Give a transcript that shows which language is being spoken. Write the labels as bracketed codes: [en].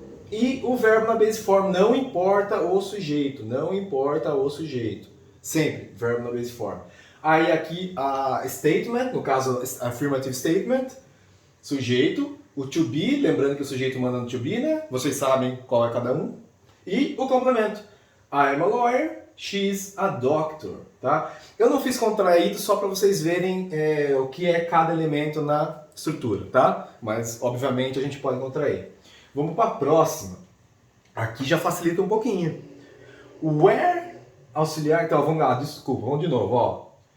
[pt] E o verbo na base form, não importa o sujeito, não importa o sujeito. Sempre, verbo na base form. Aí aqui a statement, no caso affirmative statement, sujeito, o to be, lembrando que o sujeito manda no to be, né? Vocês sabem qual é cada um. E o complemento. [en] I am a lawyer, she's a doctor, [pt] tá? Eu não fiz contraído só para vocês verem o que é cada elemento na estrutura, tá? Mas, obviamente, a gente pode contrair. Vamos para a próxima. Aqui já facilita um pouquinho. Where, auxiliar, então vamos lá, desculpa, vamos de novo, ó.